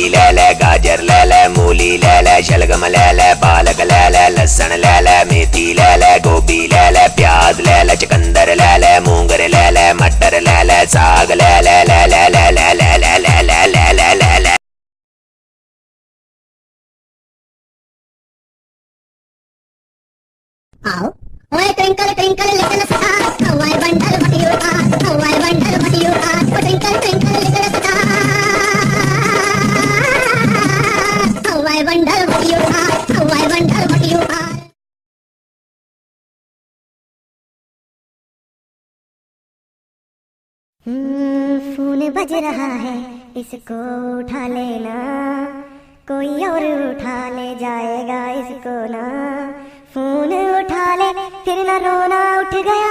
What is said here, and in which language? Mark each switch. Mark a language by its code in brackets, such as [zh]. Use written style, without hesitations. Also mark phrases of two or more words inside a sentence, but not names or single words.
[hi] ले ले, गाजर ले ले, मूली ले ले, शलगम ले ले, पालक ले ले, लहसुन ले ले, मेथी ले ले, गोभी ले ले, प्याज ले ले, चुकंदर ले ले, मूंगर ले ले, मटर ले ले, साग ले ले ले ले ले ले ले ले ले ले ले ले ले ले। आओ ओए [en] Twinkle twinkle little star, how I wonder what you are, how I wonder what you are, twinkle twinkle little star, how I wonder what you are, how I wonder what you are. [hi] फोन बज रहा है, इसको उठा लेना, कोई और उठा ले जाएगा इसको ना। फोन उठा ले, फिर न रोना, उठ गया।